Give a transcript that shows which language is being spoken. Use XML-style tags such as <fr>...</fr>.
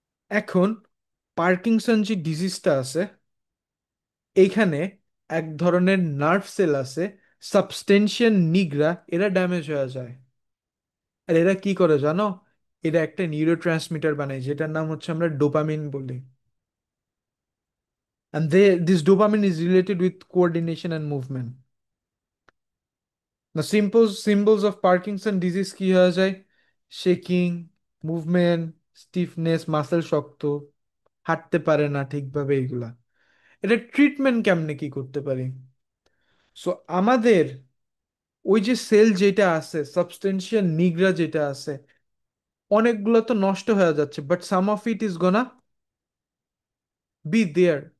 <bn>এখন পার্কিনসন যে ডিজিজটা আছে, এইখানে এক ধরনের নার্ভ সেল আছে, সাবস্টেনশিয়ান নিগ্রা, এরা ড্যামেজ হয়ে যায়। আর এরা কি করে জানো? এরা একটা নিউরো ট্রান্সমিটার বানায় যেটার নাম হচ্ছে আমরা ডোপামিন বলি।</bn> <en>And this dopamine is related with coordination and movement. The simple symbols of Parkinson disease</en> <bn>কি হয়ে যায়? শেকিং, মুভমেন্ট, স্টিফনেস, মাসেল শক্ত, হাঁটতে পারে না ঠিকভাবে, এইগুলা। এটা ট্রিটমেন্ট কেমনে কি করতে পারি? সো আমাদের ওই যে সেল যেটা আছে, সাবস্টেন্সিয়াল নিগ্রা যেটা আছে, অনেকগুলো তো নষ্ট হয়ে যাচ্ছে,</bn> <en>But some of it is gonna be there.</en>